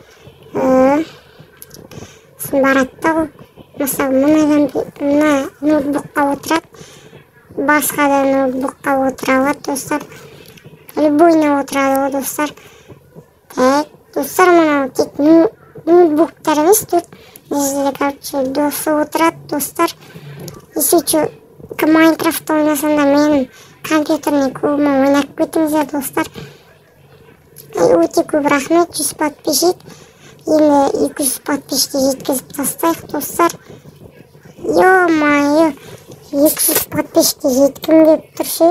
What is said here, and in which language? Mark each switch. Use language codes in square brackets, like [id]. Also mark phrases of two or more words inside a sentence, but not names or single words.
[kk] Сосын барады да ол. Мысалы мына ноутбукқа отырады. Басқа да ноутбукқа отыра алады достар. Любойна отырады ол достар. Так, достар мына тек ноутбуктар емес тут. [ru] Здесь, [kk] короче, досы отырады достар. [ru] Если что, [kk] Майнкрафт ойнасанда менің компьютерный клубыма ойнап кетіңіздер достар. Өте көп рахмет, 100 подписчик. Енді 200 подписчикке жеткізіп тастайық достар. Ё-майо, 200 подписчикке жеткім деп тұршы.